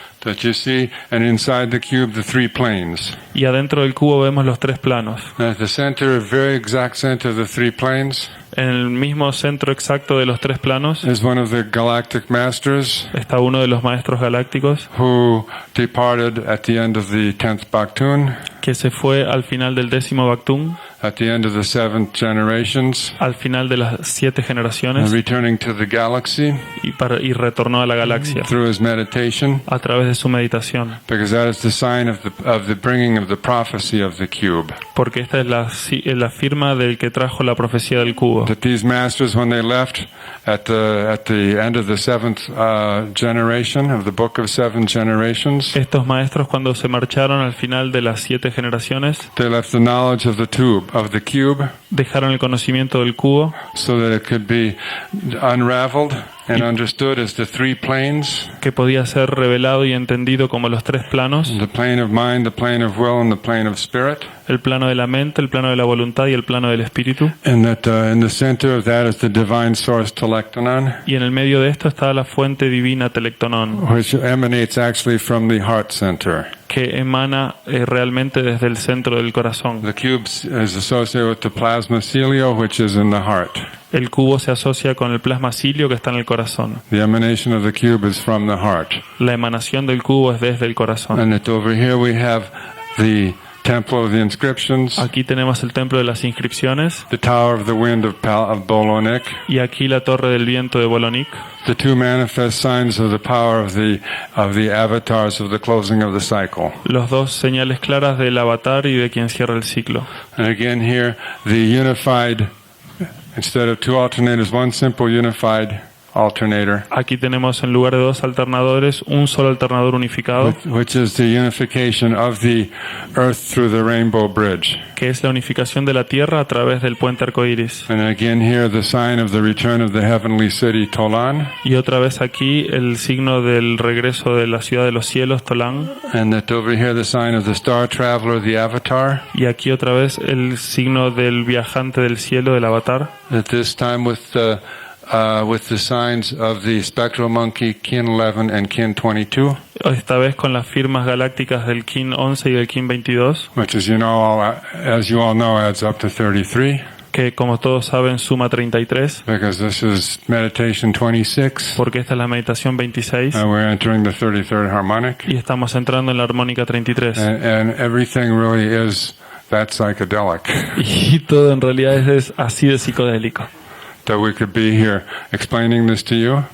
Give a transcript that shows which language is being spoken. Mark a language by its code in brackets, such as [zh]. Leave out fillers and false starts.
[en] that you see, and inside the cube, the three planes. [es] Y adentro del cubo vemos los tres planos. [en] At the center, very exact center of the three planes, [es] En el mismo centro exacto de los tres planos [en] is one of the galactic masters [es] está uno de los maestros galácticos [en] who departed at the end of the 10th Baktun. [es] que se fue al final del 10º Bactún. [en] at the end of the 7th generations, [es] al final de las 7 generaciones, [en] returning to the galaxy [es] y retornó a la galaxia [en] through his meditation, [es] a través de su meditación, [en] because that is the sign of the bringing of the prophecy of the cube. [es] porque esta es la firma del que trajo la profecía del cubo. [en] That these masters, when they left at the end of the 7th generation of the book of 7 generations, [es] Estos maestros, cuando se marcharon al final de las 7 generaciones, [en] they left the knowledge of the cube, [es] dejaron el conocimiento del cubo [en] so that it could be unraveled and understood as the 3 planes: [es] que podía ser revelado y entendido como los 3 planos: [en] the plane of mind, the plane of will, and the plane of spirit. [es] el plano de la mente, el plano de la voluntad y el plano del espíritu. [en] And that in the center of that is the divine source telectonon, [es] Y en el medio de esto está la fuente divina telectonón, [en] which emanates actually from the heart center. [es] que emana realmente desde el centro del corazón. [en] The cube is associated with the plasma celio, which is in the heart. [es] El cubo se asocia con el plasma cilio, que está en el corazón. [en] The emanation of the cube is from the heart. [es] La emanación del cubo es desde el corazón. [en] And that over here we have the Temple of the Inscriptions, [es] Aquí tenemos el templo de las inscripciones, [en] the Tower of the Wind of Bolonik, [es] y aquí la torre del viento de Bolonik, [en] the 2 manifest signs of the power of the avatars of the closing of the cycle. [es] los 2 señales claras del avatar y de quien cierra el ciclo. [en] And again here, the unified, instead of 2 alternators, 1 simple unified alternator, [es] Aquí tenemos, en lugar de 2 alternadores, un solo alternador unificado, [en] which is the unification of the earth through the rainbow bridge. [es] que es la unificación de la tierra a través del puente arcoíris. [en] And again here, the sign of the return of the heavenly city, Tolan. [es] Y otra vez aquí el signo del regreso de la ciudad de los cielos, Tolán. [en] And that over here, the sign of the star traveler, the avatar. [es] Y aquí otra vez el signo del viajante del cielo, del avatar. [en] At this time with the signs of the spectral monkey, Kin 11 and Kin 22. [es] Esta vez con las firmas galácticas del Kin 11 y del Kin 22, [en] Which, as you all know, adds up to 33. [es] que como todos saben suma 33, [en] Because this is meditation 26. [es] porque esta es la meditación 26, [en] And we're entering the 33rd harmonic. [es] y estamos entrando en la armónica 33. [en] And everything really is that psychedelic. [es] Y todo en realidad es así de psicodélico. [en] That we could be here explaining this to you.